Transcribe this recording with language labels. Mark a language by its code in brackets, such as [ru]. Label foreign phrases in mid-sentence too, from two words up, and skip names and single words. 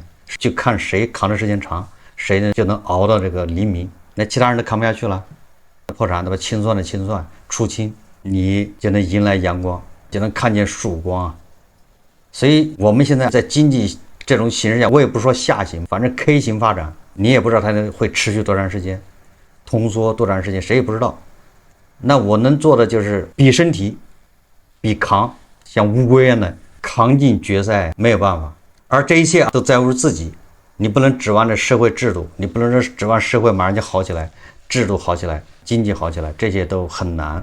[zh] 就看誰扛的时间長，誰呢就能熬到这個黎明。那其他人都扛不下去了，破產對吧？清算的清算，出清，你就能迎來陽光，就能看見曙光啊。所以我們現在在經濟這種形勢下，我也不說下行，反正 K 型發展，你也不知道它會持續多長時間，通縮多長時間，誰也不知道。那我能做的就是比身體，比扛，像烏龜一樣的扛進決賽，沒有辦法。而這一切都在乎自己，你不能指望着社會制度，你不能指望社會馬上就好起來，制度好起來，經濟好起來，這些都很難。